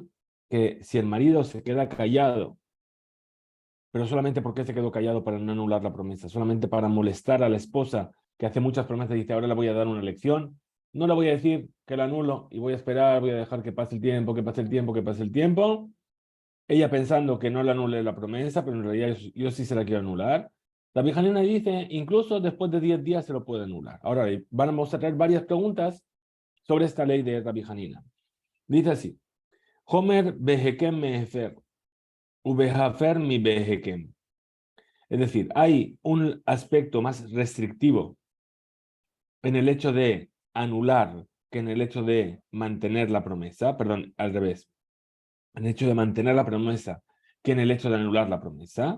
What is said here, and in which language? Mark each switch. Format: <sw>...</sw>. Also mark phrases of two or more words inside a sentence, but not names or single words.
<es>Que si el marido se queda callado, pero solamente porque se quedó callado para no anular la promesa, solamente para molestar a la esposa que hace muchas promesas y dice, ahora le voy a dar una lección, no le voy a decir que la anulo y voy a esperar, voy a dejar que pase el tiempo, que pase el tiempo, que pase el tiempo, ella pensando que no le anule la promesa, pero en realidad yo sí se la quiero anular. La Hanina dice, incluso después de 10 días se lo puede anular. Ahora vamos a traer varias preguntas sobre esta ley de Rabbi Hanina.</es> <he>Dice así, Homer behekem mehefer, ubehafer mi behekem.</he> <es>Es decir, hay un aspecto más restrictivo en el hecho de anular que en el hecho de mantener la promesa, perdón, al revés, en el hecho de mantener la promesa que en el hecho de anular la promesa.</es>